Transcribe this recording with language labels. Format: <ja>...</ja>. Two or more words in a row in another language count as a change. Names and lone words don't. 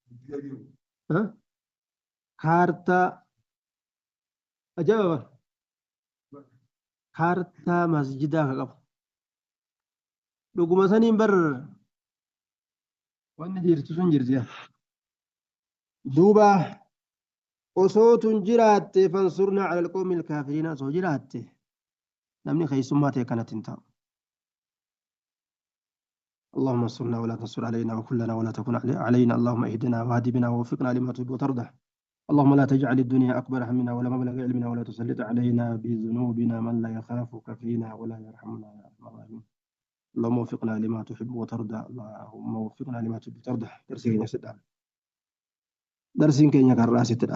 <om>kaartaa ajaa'iba kaartaa masjidaa ka qabu dhuguma saniin bar wanni jirtu sun jirti duuba osoo tun jiraatte</om> <ar>فانصرنا على القوم الكافرين</ar> <om>osoo jiraatte namni keeysummaa ta'e kanatti hin ta'u</om> <ar>اللهم انصرنا ولا تنصر علينا وكلنا ولا تكن علينا اللهم اهدنا واهد بنا ووفقنا لما تحب وترضى اللهم لا تجعل الدنيا أكبر همنا ولا مبلغ علمنا ولا تسلط علينا بذنوبنا من لا يخافك فينا ولا يرحمنا يا أرحم الراحمين اللهم وفقنا لما تحب وترضى اللهم وفقنا لما تحب وترضى درسين كينيا كراس</ar>